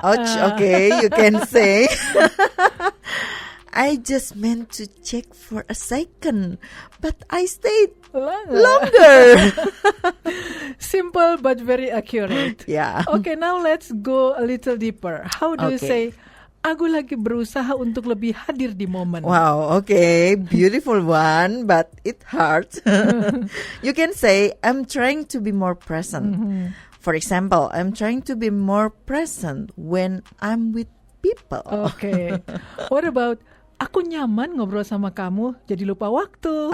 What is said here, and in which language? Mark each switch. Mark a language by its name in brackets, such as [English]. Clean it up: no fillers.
[English] Okay, you can say I just meant to check for a second, but I stayed longer. Simple but very accurate. Yeah. Okay, now let's go a little deeper. How do you say, [Indonesian] aku lagi berusaha untuk lebih hadir di momen? [English] Wow, okay. Beautiful one, but it hurts. You can say, I'm trying to be more present. For example, I'm trying to be more present when I'm with people. Okay. What about, [Indonesian] aku nyaman ngobrol sama kamu, jadi lupa waktu.